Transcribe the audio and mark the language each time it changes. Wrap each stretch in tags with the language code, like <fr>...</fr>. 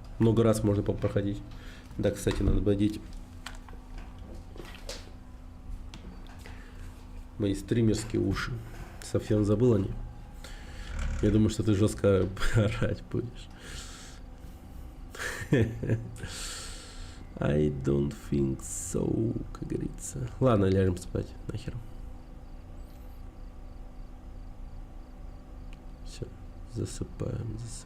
<ru>Много раз можно проходить. Да, кстати, надо бодить. Мои стримерские уши. Совсем забыл они. Я думаю, что ты жестко орать будешь.</ru> <en>I don't think so,</en> <ru>как говорится. Ладно, ляжем спать, нахер. Все, засыпаем.</ru>